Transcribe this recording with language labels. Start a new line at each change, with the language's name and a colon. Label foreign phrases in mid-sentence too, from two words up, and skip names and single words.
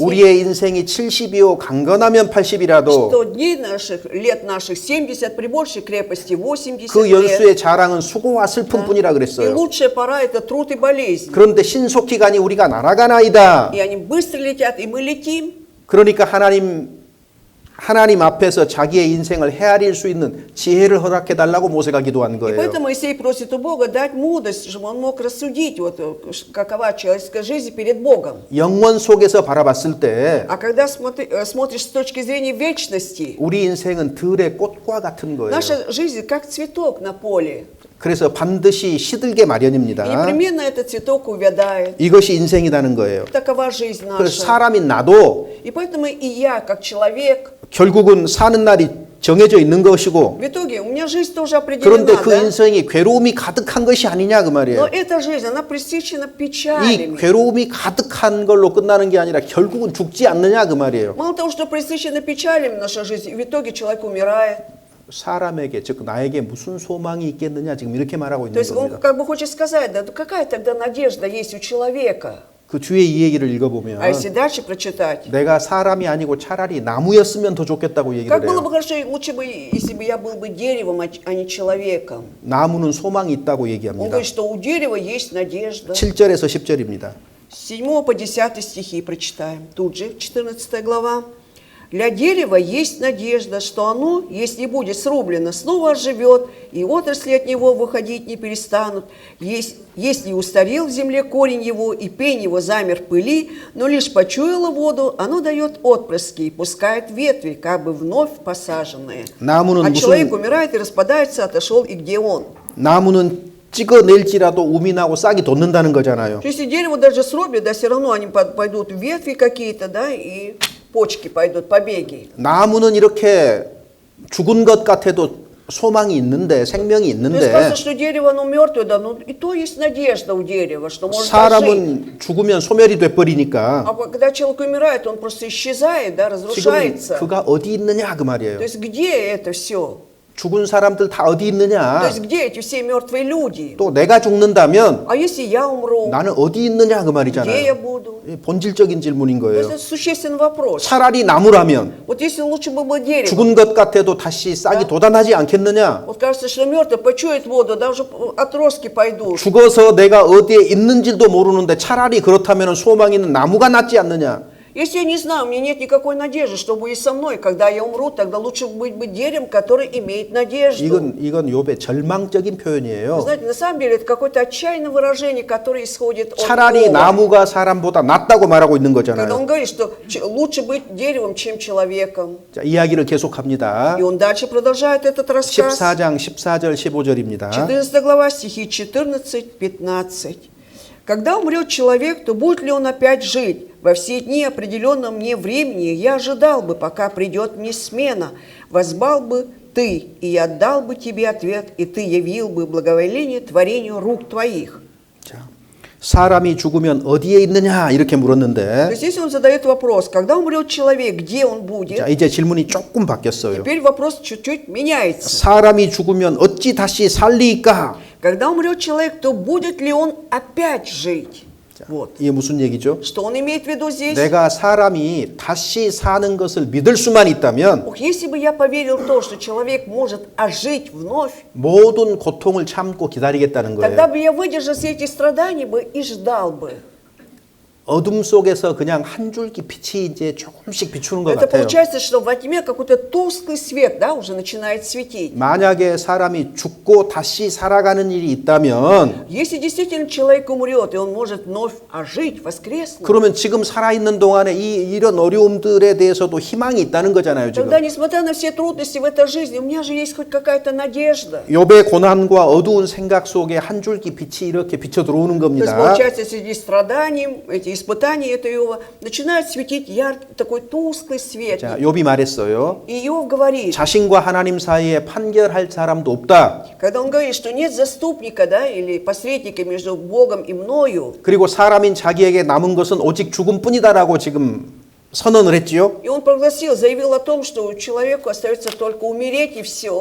Korean: 우리의 인생이 70이요 강건하면 80이라도
Russian: Что лет наших 70, при большей крепости 80
Korean: 그
Russian: лет.
Korean: 연수의 자랑은 수고와 슬픔뿐이라
Russian: И
Korean: 그랬어요.
Russian: лучшая пора это труд и болезнь.
Korean: 그런데 신속히 가니 우리가 날아가나이다.
Russian: И они быстро летят, и мы летим.
Korean: 그러니까 하나님 앞에서 자기의 인생을 헤아릴 수 있는 지혜를 허락해 달라고 모세가 기도한
Russian: И
Korean: 거예요.
Russian: поэтому Моисей просит у Бога дать мудрость, чтобы он мог рассудить, вот, какова человеческая жизнь перед Богом.
Korean: 영원 속에서 바라봤을 때
Russian: А когда смотришь с точки зрения вечности,
Korean: 우리 인생은 들의 꽃과 같은 거예요.
Russian: наша жизнь как цветок на поле.
Korean: 그래서 반드시 시들게
Russian: И
Korean: 마련입니다.
Russian: непременно этот цветок увядает.
Korean: 이것이 인생이라는 거예요.
Russian: Такова жизнь
Korean: 그래서
Russian: наша.
Korean: 사람인 나도
Russian: И поэтому и я, как человек,
Korean: 결국은 사는 날이 정해져 있는 것이고
Russian: в итоге у меня жизнь тоже
Korean: 그런데
Russian: определена,
Korean: 그
Russian: да?
Korean: 인생이 괴로움이 가득한 것이 아니냐 그
Russian: Но
Korean: 말이에요.
Russian: эта жизнь, она пресыщена
Korean: 이
Russian: печалями.
Korean: 괴로움이 가득한 걸로 끝나는 게 아니라 결국은 죽지 않느냐 그 말이에요.
Russian: Мало того, что пресыщена печалями наша жизнь, в итоге человек умирает.
Korean: 사람에게 즉 나에게 무슨 소망이 있겠느냐 지금 이렇게 말하고
Russian: То
Korean: 있는
Russian: есть он
Korean: 겁니다.
Russian: как бы хочет сказать, да какая тогда надежда есть у человека?
Korean: 그 뒤에 이 얘기를 읽어보면
Russian: А если дальше прочитать,
Korean: 내가 사람이 아니고 차라리 나무였으면 더 좋겠다고 얘기를
Russian: как было
Korean: 해요.
Russian: бы хорошо, лучше бы, если бы я был бы деревом, а не человеком.
Korean: 나무는 소망이 있다고
Russian: Он
Korean: 얘기합니다.
Russian: говорит, что у дерева есть надежда.
Korean: 7절에서 10절입니다.
Russian: С 7 по 10 стихи прочитаем. Тут же, 14 глава. Для дерева есть надежда, что оно, если будет срублено, снова оживет, и отрасли от него выходить не перестанут. Если устарел в земле корень его, и пень его замер в пыли, но лишь почуяло воду, оно дает отпрыски и пускает ветви, как бы вновь посаженные. А человек умирает и распадается, отошел и где он.
Korean: 나무는 찍어낼지라도 우민하고 싹이 돋는다는 거잖아요.
Russian: Если дерево даже срубят, да, все равно они пойдут ветви какие-то, да, и почки пойдут, побеги.
Korean: 나무는 이렇게 죽은 것 같아도 소망이 있는데, 생명이
Russian: То есть
Korean: 있는데,
Russian: кажется, что дерево, оно мертвое, да, но и то есть надежда у дерева, что может ожить.
Korean: 사람은 죽으면 소멸이 돼버리니까
Russian: А когда человек умирает, он просто исчезает, да,
Korean: 지금
Russian: разрушается.
Korean: 그가 어디 있느냐 그
Russian: То
Korean: 말이에요.
Russian: есть где это все?
Korean: 죽은 사람들 다 어디
Russian: То
Korean: 있느냐.
Russian: есть где эти все mертвые люди?
Korean: 또 내가 죽는다면
Russian: А если я умру,
Korean: 나는 어디 있느냐 그
Russian: где я
Korean: 말이잖아요.
Russian: буду?
Korean: 이 본질적인 질문인
Russian: То есть
Korean: 거예요.
Russian: это существенный вопрос.
Korean: 차라리 나무라면
Russian: Вот если лучше бы было дерево,
Korean: 죽은 것 같아도 다시 싹이 돋아나지 않겠느냐.
Russian: вот кажется, что мертвый почует воду, да уже отростки пойдут.
Korean: 죽어서 내가 어디에 있는지도 모르는데 차라리 그렇다면 소망 있는 나무가 낫지 않느냐.
Russian: Если я не знаю, у меня нет никакой надежды, что будет со мной, когда я умру, тогда лучше быть деревом, который имеет надежду.
Korean: 이건 욥의 절망적인
Russian: Вы
Korean: 표현이에요.
Russian: знаете, на самом деле это какое-то отчаянное выражение, которое исходит от
Korean: 차라리
Russian: Иова.
Korean: 나무가 사람보다 낫다고 말하고 있는
Russian: Когда
Korean: 거잖아요.
Russian: он говорит, что лучше быть деревом, чем человеком.
Korean: 자, 이야기를 계속합니다.
Russian: И он дальше продолжает этот рассказ.
Korean: 14장 14절 15절입니다.
Russian: 14 глава, стихи 14-15. Когда умрет человек, то будет ли он опять жить? Во все дни определенном мне времени я ожидал бы, пока придет мне смена. Воззвал бы ты, и я дал бы тебе ответ, и ты явил бы благоволение творению рук твоих.
Korean: 자, 사람이 죽으면 어디에 있느냐 이렇게
Russian: То
Korean: 물었는데
Russian: есть здесь он задает вопрос, когда умрет человек, где он будет?
Korean: 자, 이제 질문이 조금 바뀌었어요.
Russian: Теперь вопрос чуть-чуть меняется.
Korean: 사람이 죽으면 어찌 다시 살리까?
Russian: Когда умрет человек, то будет ли он опять жить? Вот.
Korean: 이게 무슨 얘기죠?
Russian: Что он имеет в виду здесь?
Korean: 내가 사람이 다시 사는 것을 믿을 수만 있다면
Russian: Ох, если бы я поверил в то, что человек может ожить вновь,
Korean: 모든 고통을 참고 기다리겠다는
Russian: тогда
Korean: 거예요.
Russian: бы я выдержал все эти страдания бы и ждал бы.
Korean: 어둠 속에서 그냥 한 줄기 빛이 이제 조금씩 비추는 것
Russian: Это
Korean: 같아요.
Russian: получается, что во тьме какой-то тусклый свет, да, уже начинает светить.
Korean: 만약에 사람이 죽고 다시 살아가는 일이 있다면
Russian: Если действительно человек умрет, и он может вновь ожить, воскреснуть,
Korean: 그러면 지금 살아있는 동안에 이런 어려움들에 대해서도 희망이 있다는 거잖아요. 지금.
Russian: тогда, несмотря на все трудности в этой жизни, у меня же есть хоть какая-то надежда.
Korean: 욥의 고난과 어두운 생각 속에 한 줄기 빛이 이렇게 비쳐 들어오는
Russian: То есть,
Korean: 겁니다.
Russian: получается, среди страданий, эти испытания этого Иова, начинает светить яркий, такой тусклый свет.
Korean: 자, 욥이 말했어요.
Russian: И Иов говорит,
Korean: 자신과 하나님 사이에 판결할 사람도 없다.
Russian: когда он говорит, что нет заступника, да, или посредника между Богом и мною,
Korean: 그리고 사람인 자기에게 남은 것은 오직 죽음뿐이다라고 지금 선언을 했지요.
Russian: и он прогласил, заявил о том, что человеку остается только умереть и все,